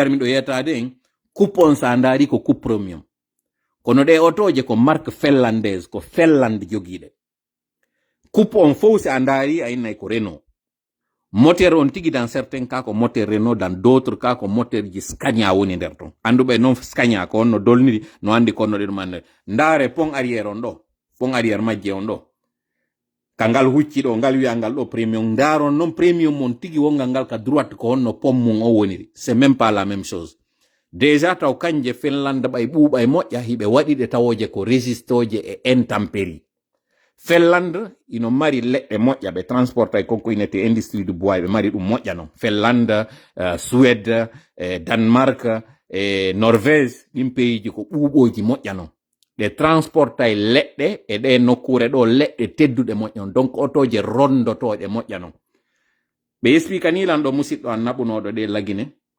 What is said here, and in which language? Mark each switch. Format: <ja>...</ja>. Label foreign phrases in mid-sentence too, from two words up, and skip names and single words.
<ff>har miɗo yetade en coupe on sa ndaari ko coupe premium kono ɗe otoje ko</ff> <fr>marque finlandaise</fr> <ff>ko Finland jogiiɗe coupe on fof si a ndaari a innay ko Renault moteur on tigi</ff> <fr>dans certains cas</fr> <ff>ko</ff> <fr>moteur Renault dans d'autres cas</fr> <ff>ko moteur ji Scania woni nder ton anduɓe noon Scania ko on no dolniri no andi konno ɗe ɗum ande ndaare</ff> <fr>pont arrière</fr> <ff>on ɗo</ff> <fr>pont arrière</fr> <ff>majje on ɗo kangal hucci ɗo ngal wiya ngal ɗo premium ndaron noon premium mon tigi wongal ngal ka droite ko honno pont mum o woniri</ff> <fr>c'est même pas la même chose déjà</fr> <ff>taw kanje Finland ɓay ɓuuɓa e moƴƴa hiɓe waɗiɗe tawoje ko résistoje e intempérie Finland ino mari leɗɗe moƴƴa ɓe transporta e konko inete</ff> <fr>industrie du bois</fr> <ff>ɓe mari ɗum moƴƴa noon Finland Suède Danemark Norvège ɗin pays ko ɓuuɓoji moƴƴa noon ɗe transporta e leɗɗe e ɗe nokkure ɗo leɗɗe tedduɗe moƴƴa noon donc otoje rondotoɗe moƴƴa noon ɓe explica ni lan ɗo musidɗo an naɓunoɗo ɗe lagine</ff>